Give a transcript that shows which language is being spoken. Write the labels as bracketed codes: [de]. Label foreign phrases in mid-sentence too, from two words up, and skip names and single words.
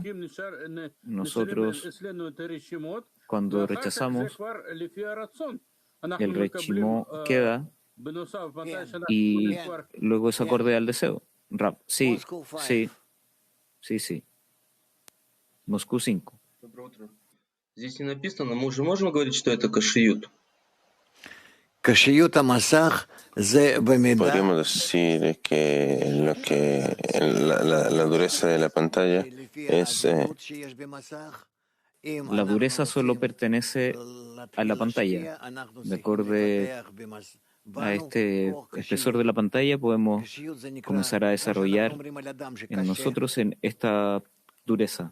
[es] Nosotros, cuando rechazamos, el rechimó queda y luego es acorde al deseo. Rap. Sí. Moscú 5. [ru] Здесь не написано, мы уже можем говорить, что это кашиют? [es] Podríamos decir que la dureza de la pantalla es la dureza solo pertenece a la pantalla. De acuerdo a este espesor de la pantalla podemos comenzar a desarrollar en nosotros en esta dureza.